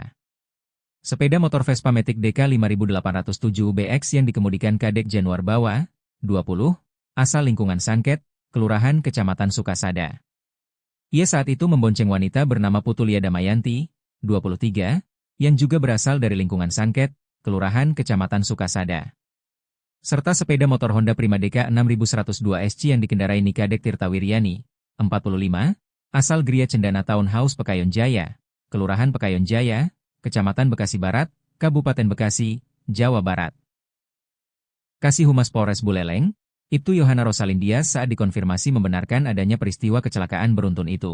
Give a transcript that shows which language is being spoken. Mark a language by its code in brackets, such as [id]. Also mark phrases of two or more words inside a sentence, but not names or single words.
[id] Sepeda motor Vespa Matic DK 5807 BX yang dikemudikan Kadek Januar Bawa, 20, asal lingkungan Sangket, Kelurahan Kecamatan Sukasada. Ia saat itu membonceng wanita bernama Putulia Damayanti, 23, yang juga berasal dari lingkungan Sangket, Kelurahan Kecamatan Sukasada. Serta sepeda motor Honda Prima DK 6102 SC yang dikendarai Kadek Tirta Wiryani, 45, asal Gria Cendana Townhouse Pekayon Jaya, Kelurahan Pekayon Jaya, Kecamatan Bekasi Barat, Kabupaten Bekasi, Jawa Barat. Kasih Humas Polres Buleleng, Ibtu Yohana Rosalin Dias saat dikonfirmasi membenarkan adanya peristiwa kecelakaan beruntun itu.